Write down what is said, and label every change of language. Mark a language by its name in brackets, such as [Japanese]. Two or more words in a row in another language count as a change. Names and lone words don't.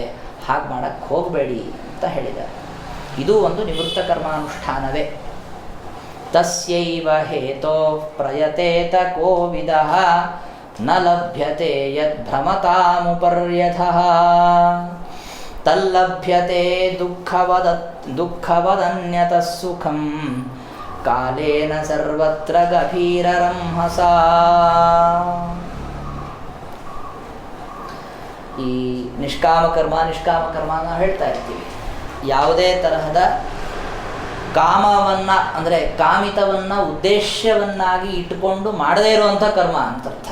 [Kannada] ಹಾಗೆ ಮಾಡಕ್ಕೆ ಹೋಗಬೇಡಿ ಅಂತ ಹೇಳಿದ್ದಾರೆ. ಇದು ಒಂದು ನಿವೃತ್ತ ಕರ್ಮಾನುಷ್ಠಾನವೇ. [Sanskrit] ತಸ್ಯೈವ ಹೇತೋ ಪ್ರಯತೇತ ಕೋವಿದಃ ನ ಲಭ್ಯತೆ ಯದ್ಭ್ರಮತಾಮುಪರ್ಯಥಃ ತಲ್ಲಭ್ಯತೆ ದುಃಖವದನ್ಯತಃ ಸುಖಂ ಕಾಲೇನ ಸರ್ವತ್ರ ಗಭೀರರಂಹಸ. [Kannada] ಈ ನಿಷ್ಕಾಮ ಕರ್ಮ ನಾವು ಹೇಳ್ತಾ ಇರ್ತೀವಿ. ಯಾವುದೇ ತರಹದ ಕಾಮವನ್ನು ಅಂದರೆ ಕಾಮಿತವನ್ನು ಉದ್ದೇಶವನ್ನಾಗಿ ಇಟ್ಟುಕೊಂಡು ಮಾಡದೇ ಇರುವಂಥ ಕರ್ಮ ಅಂತರ್ಥ.